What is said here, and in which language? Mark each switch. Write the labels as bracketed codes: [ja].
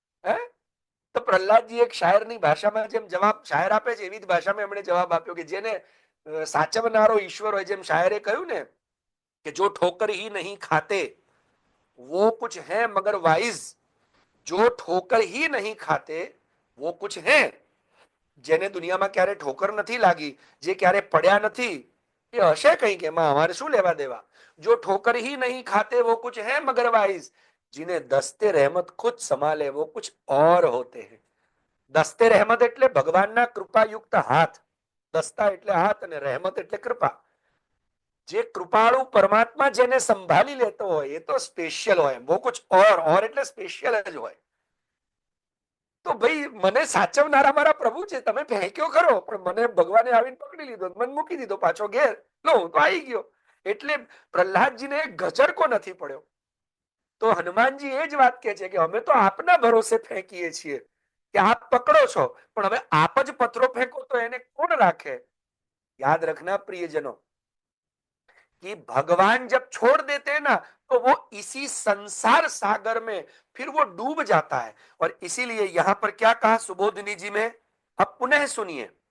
[gu] હે તો પ્રહલાદજી એક શાયરની ભાષામાં જેમ જવાબ શાયર આપે છે એવી જ ભાષામાં એમણે જવાબ આપ્યો કે જેને સાચવનારો ઈશ્વર હોય, જેમ શાયરે કહ્યું ને કે જો ઠોકર [hi] ही नहीं खाते वो कुछ है मगर वाइज, जो ठोकर ही नहीं खाते वो कुछ है। [gu] જેને દુનિયામાં ક્યારે ઠોકર નથી લાગી, જે ક્યારે પડ્યા નથી, એ હશે કઈ કે એમાં અમારે શું લેવા દેવા? [hi] જો ઠોકર ही नहीं खाते वो कुछ है मगर वाइज, जिन्हें दस्ते रहमत खुद संभाले वो कुछ और होते हैं। [gu] દસ્તે રહેમત એટલે ભગવાનના કૃપાયુક્ત હાથ, દસ્તા એટલે હાથ અને રહેમત એટલે કૃપા। જે કૃપાળુ પરમાત્મા જેને સંભાળી લેતો હોય એ તો સ્પેશિયલ હોય, [hi] वो कुछ और [gu] એટલે સ્પેશિયલ જ હોય। તો ભાઈ મને સાચવનારા મારા પ્રભુ છે, તમે ફેંક્યો ખરો પણ મને ભગવાને આવીને પકડી લીધો, મને મૂકી દીધો પાછો ઘેર, લો હું તો આવી ગયો. એટલે પ્રહલાદજીને ગજર કો નથી પડ્યો. તો હનુમાનજી એ જ વાત કહે છે કે અમે તો આપના ભરોસે ફેંકીએ છીએ કે આપ પકડો છો, પણ હવે આપ જ પથરો ફેંકો તો એને કોણ રાખે. [hi] याद रखना प्रियजनों कि भगवान जब छोड़ देते हैं ना तो वो इसी संसार सागर में फिर वो डूब जाता है. और इसीलिए यहां पर क्या कहा सुबोधिनी जी में, अब पुनः सुनिए.